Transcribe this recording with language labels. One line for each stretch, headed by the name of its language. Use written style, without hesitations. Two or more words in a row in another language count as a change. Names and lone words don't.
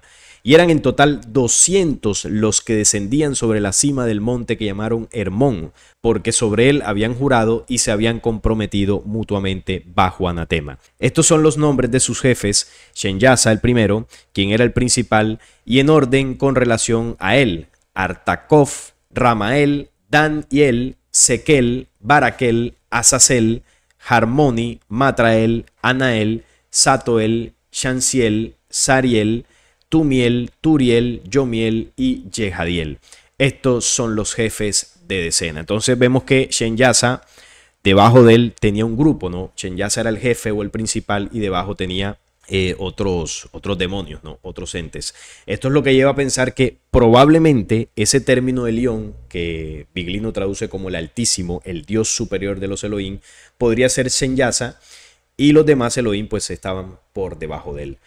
Spanish: Y eran en total 200 los que descendían sobre la cima del monte que llamaron Hermón, porque sobre él habían jurado y se habían comprometido mutuamente bajo anatema. Estos son los nombres de sus jefes, Shem Yasa el primero, quien era el principal, y en orden con relación a él, Artacof, Ramael, Daniel, Sequel, Baraquel, Azazel, Harmoni, Matrael, Anael, Satoel, Shansiel, Sariel, Tumiel, Turiel, Yomiel y Jehadiel. Estos son los jefes de decena. Entonces vemos que Shem Yasa, debajo de él tenía un grupo, ¿no? Shem Yasa era el jefe o el principal y debajo tenía otros demonios, ¿no? Otros entes. Esto es lo que lleva a pensar que probablemente ese término Elión, que Biglino traduce como el Altísimo, el Dios superior de los Elohim, podría ser Shem Yasa y los demás Elohim pues estaban por debajo de él.